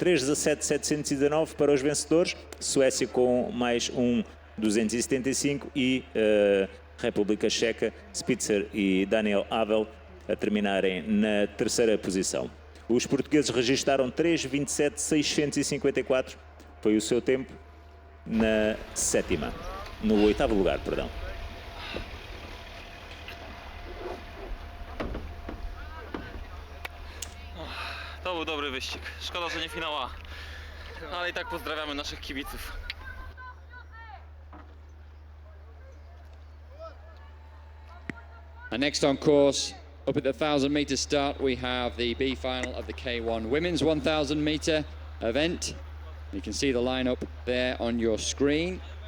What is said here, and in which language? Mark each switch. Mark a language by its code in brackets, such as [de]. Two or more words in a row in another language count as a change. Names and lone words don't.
[pt] 3:17.719 para os vencedores, Suécia com mais 275 e República Checa, Spitzer e Daniel Havel a terminarem na 3ª posição. Os portugueses registaram 3:27.654, foi o seu tempo na 7ª, no 8º lugar, perdão. [pl] To był dobry wyścig. Szkoda, że nie finał A. Ale i tak pozdrawiamy naszych kibiców. [en] And next on course, up at the 1,000-meter start, we have the B final of the K1 Women's 1,000-meter event. You can see the lineup there on your screen.